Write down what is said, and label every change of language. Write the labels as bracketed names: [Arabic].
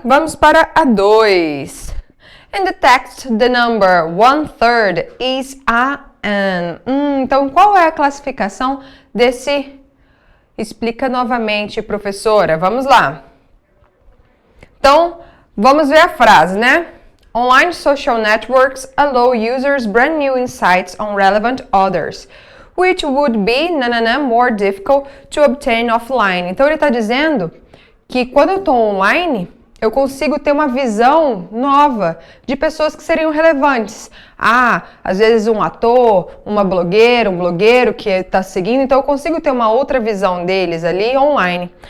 [Portuguese] Vamos para a 2. [English] In the text, the number 1/3 is a an. [Portuguese] Então, qual é a classificação desse? Explica novamente, professora. Vamos lá. Então, vamos ver a frase, né? [English] Online social networks allow users brand new insights on relevant others, which would be more difficult to obtain offline. [Portuguese] Então, ele está dizendo que quando eu estou online, eu consigo ter uma visão nova de pessoas que seriam relevantes. Às vezes um ator, uma blogueira, um blogueiro que está seguindo, então eu consigo ter uma outra visão deles ali online.